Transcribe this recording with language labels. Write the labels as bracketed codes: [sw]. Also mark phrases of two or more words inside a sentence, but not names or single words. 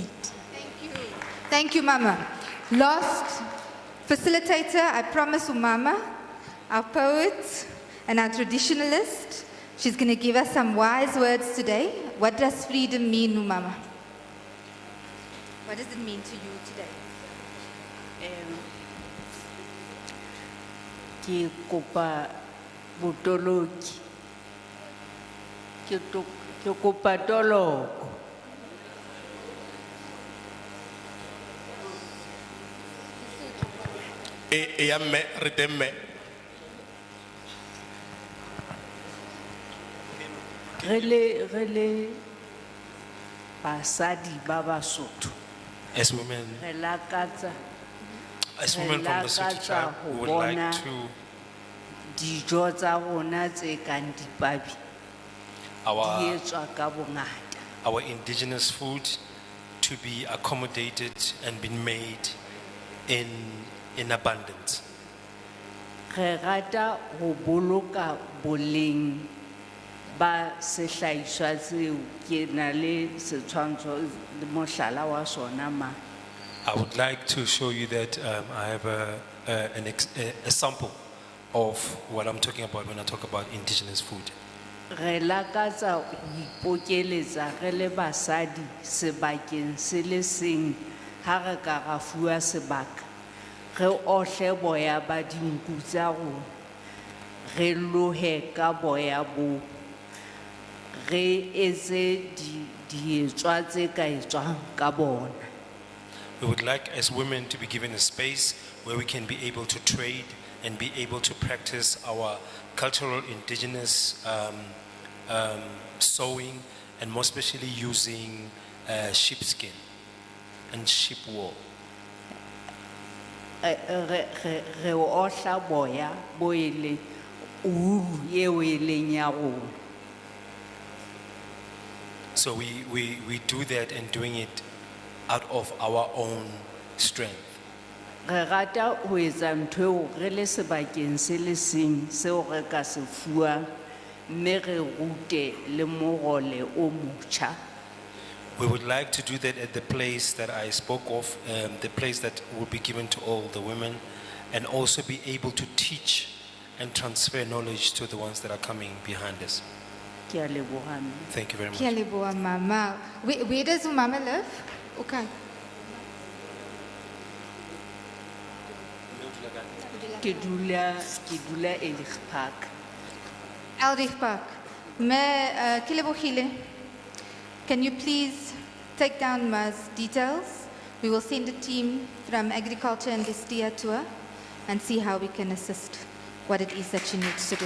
[en] Thank you. Thank you, Mama. Last facilitator, I promise Mama, our poet and our traditionalist. She's going to give us some wise words today. What does freedom mean, Mama? What does it mean to you today? [st] Ke kopa botoloki. Ke kopa toloko. Yamme, retemme. Rele basadi ba Basotho. [en] As women, [st] Re lakatsa [en] from the Sotho tribe, we would like to [st] dijo tsa rona tse kang dipabi di etswa ka bongata. [en] our indigenous food to be accommodated and been made in abundance. [st] Re rata ho boloka boleng ba sehlahiswa tseo ke na le setshwantsho le mohlala wa sona ma. [en] I would like to show you that I have a sample of what I'm talking about when I talk about indigenous food. [st] Re lakatsa ho ipokeletsa re le basadi sebakeng se le seng ha re ka ra fuwa sebaka re ohle boya ba dinku tsa rona re lohe ka boya bo re etse dietswa tse ka etswang ka bona. [en] We would like as women to be given a space where we can be able to trade and be able to practice our cultural indigenous sewing, and more especially using sheepskin and sheep wool. [st] Re ohla boya bo ele ulu eo e leng ya rona. [en] So we do that and doing it out of our own strength. [st] Re rata ho etsa ntho eo re le sebakeng se le seng seo re ka se fuwang mme re rute le morole o motjha. [en] We would like to do that at the place that I spoke of, the place that will be given to all the women, and also be able to teach and transfer knowledge to the ones that are coming behind us. [st] Ke a leboha mme. [en] Thank you very much. [st] Ke a leboha, [en] Mama. Where does Mama live? Okay. [st] Ke dula Ellis Park. Eldridge Park. Ke lebohile. [en] Can you please take down Ma's details We will send a team from Agriculture and Destia tour and see how we can assist what it is that she needs to do.